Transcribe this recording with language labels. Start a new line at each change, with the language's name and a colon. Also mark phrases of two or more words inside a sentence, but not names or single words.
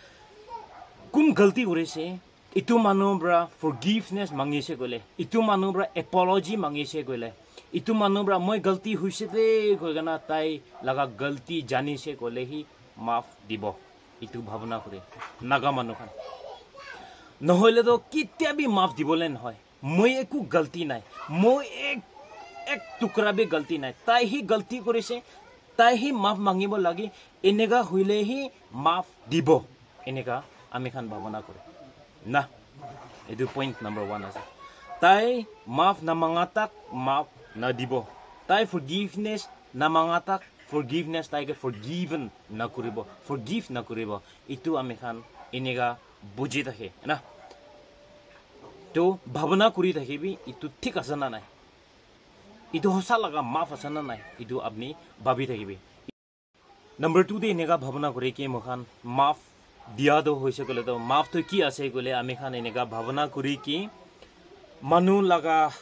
Naga Pidgin: kun galti kore se itu manu bra forgiveness mangise gole itu manu bra apology mangise gole itu manu bra moi galti huise te koigana tai laga galti jani se gole hi maaf dibo itu bhabana kore naga manu khan nohole to kitia bi maaf dibole noy moi eku galti nai moi ek tukra be galti nai tai hi galti korise tai hi maaf mangibo lagi enega huile hi maaf dibo enega ami khan bhabana kore na edu
English: point number
Naga Pidgin: 1 ase tai maaf na mangatak maaf na dibo tai forgiveness na mangatak forgiveness tai ke forgiven na koribo forgive na koribo itu ami khan enega buji thake na to bhabana kori thakibi itu thik ase na nai itu hosa laga maaf ase na nai itu apni babi thakibi number 2 de enega bhabana kore ki mukhan maaf dia do hoise gole to maaf to ki ase gole ami khan enega bhabana kori ki manu laga